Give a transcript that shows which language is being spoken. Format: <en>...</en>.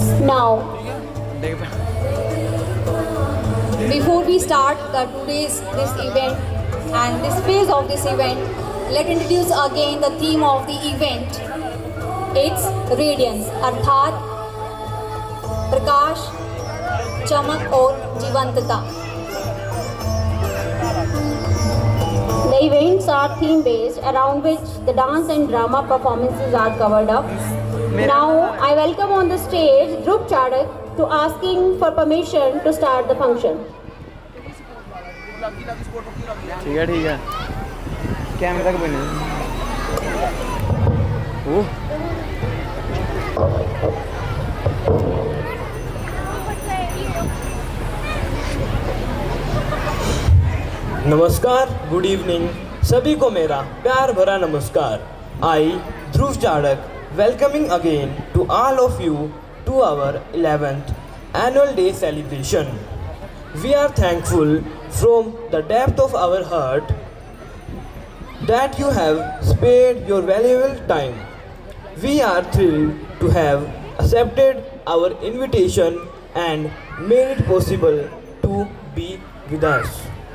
<en>Now, before we start this event and this phase of this event, let's introduce again the theme of the event. It's radiance,</en> <hi>अर्थात प्रकाश, चमक और जीवंतता।</hi> <en>The events are theme based, around which the dance and drama performances are covered up. Now I welcome on the stage Dhruv Chadak to asking for permission to start the function.</en> <hi>ठीक है camera तक बने। नमस्कार,</hi> <en>good evening</en> <hi>सभी को मेरा प्यार भरा नमस्कार।</hi> <en>I Dhruv चाड़क welcoming again to all of you to our 11th annual day celebration. We are thankful from the depth of our heart that you have spared your valuable time. We are thrilled to have accepted our invitation and made it possible to be with us.</en>